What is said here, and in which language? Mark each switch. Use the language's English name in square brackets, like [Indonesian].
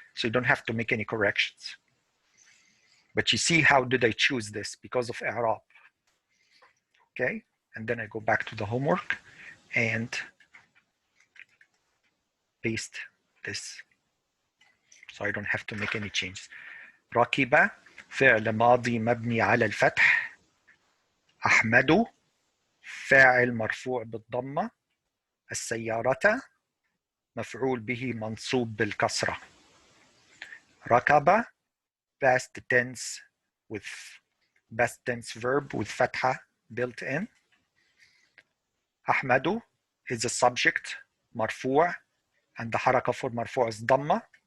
[English] So you don't have to make any corrections. But you see how did I choose this? Because of i'rab. Okay, and then I go back to the homework and paste this. So I don't have to make any changes. [Arabic] ركب فعل ماضي مبني على الفتح. أحمد فاعل مرفوع بالضمة. السيارة مفعول به منصوب بالكسرة. [English] ركب past tense with past tense verb with فتحة built in. أحمد is a subject مرفوع and the حركة for مرفوع is ضمة.